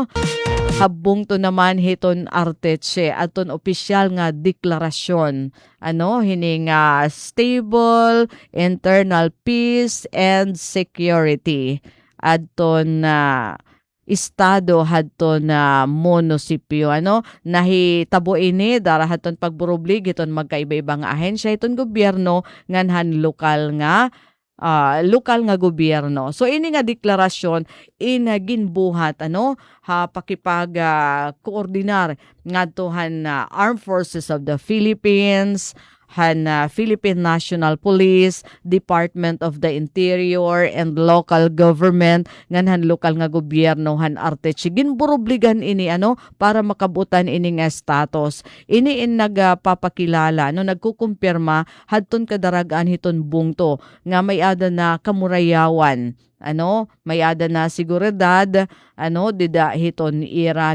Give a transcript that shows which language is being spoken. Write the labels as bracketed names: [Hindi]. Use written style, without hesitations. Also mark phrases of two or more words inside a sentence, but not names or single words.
[Waray] Habung to naman hiton Arteche aton opisyal nga deklarasyon ano hini nga [English] stable internal peace and security [Waray] adton estado hadton munisipyo ano nahitabo ini darahaton pagburublig iton magkaiba-ibang ahensya iton gobyerno nganhan lokal nga gobyerno. So ini nga deklarasyon ginbuhat ano pakipag koordinar ngadtohan Armed Forces of the Philippines Philippine National Police, Department of the Interior and local government nganhan lokal nga gobyerno han Arteche ginburubligan ini ano para makabutan ini nga status ini nagpapakilala no nagkukumpirma hadton kadaragan hiton bungto nga may ada na kamurayawan ano may ada na seguridad ano dida hiton ira